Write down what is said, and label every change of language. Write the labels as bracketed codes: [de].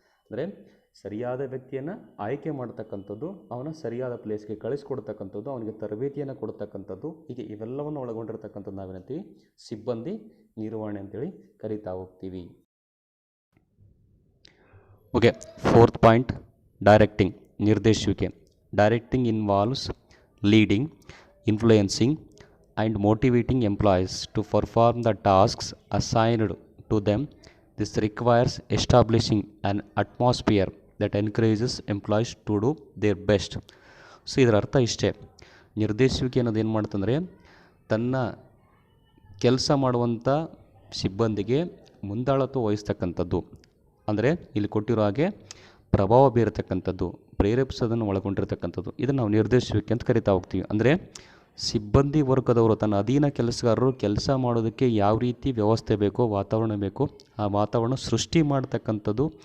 [kn] ಅಂದರೆ ಸರಿಯಾದ ವ್ಯಕ್ತಿಯನ್ನು ಆಯ್ಕೆ ಮಾಡ್ತಕ್ಕಂಥದ್ದು, ಅವನ ಸರಿಯಾದ ಪ್ಲೇಸ್ಗೆ ಕಳಿಸ್ಕೊಡ್ತಕ್ಕಂಥದ್ದು, ಅವನಿಗೆ ತರಬೇತಿಯನ್ನು ಕೊಡ್ತಕ್ಕಂಥದ್ದು, ಹೀಗೆ ಇವೆಲ್ಲವನ್ನು ಒಳಗೊಂಡಿರ್ತಕ್ಕಂಥದ್ದು ನಾವೇನಂತೀವಿ ಸಿಬ್ಬಂದಿ ನಿರ್ವಹಣೆ ಅಂತೇಳಿ ಕರಿತಾ ಹೋಗ್ತೀವಿ. Okay, 4th point directing, ನಿರ್ದೇಶಿಸುವಿಕೆ. [en] Directing involves leading, influencing and motivating employees to perform the tasks assigned to them. This requires establishing an atmosphere that encourages employees to do their best. [kn] So ಇದರ ಅರ್ಥ ಇಷ್ಟೇ. ನಿರ್ದೇಶಿಸುವಿಕೆ ಅನ್ನೋದು ಏನು ಮಾಡ್ತಂದರೆ ತನ್ನ ಕೆಲಸ ಮಾಡುವಂಥ ಸಿಬ್ಬಂದಿಗೆ ಮುಂದಾಳತ್ವ ವಹಿಸ್ತಕ್ಕಂಥದ್ದು. ಅಂದರೆ ಇಲ್ಲಿ ಕೊಟ್ಟಿರೋ ಹಾಗೆ ಪ್ರಭಾವ ಬೀರತಕ್ಕಂಥದ್ದು, ಪ್ರೇರೇಪಿಸೋದನ್ನು ಒಳಗೊಂಡಿರ್ತಕ್ಕಂಥದ್ದು. ಇದನ್ನು ನಾವು ನಿರ್ದೇಶಿಸುವಿಕೆ ಅಂತ ಕರಿತಾ ಹೋಗ್ತೀವಿ. ಅಂದರೆ ಸಿಬ್ಬಂದಿ ವರ್ಗದವರು ತನ್ನ ಅಧೀನ ಕೆಲಸಗಾರರು ಕೆಲಸ ಮಾಡೋದಕ್ಕೆ ಯಾವ ರೀತಿ ವ್ಯವಸ್ಥೆ ಬೇಕೋ, ವಾತಾವರಣ ಬೇಕೋ, ಆ ವಾತಾವರಣ ಸೃಷ್ಟಿ ಮಾಡ್ತಕ್ಕಂಥದ್ದು.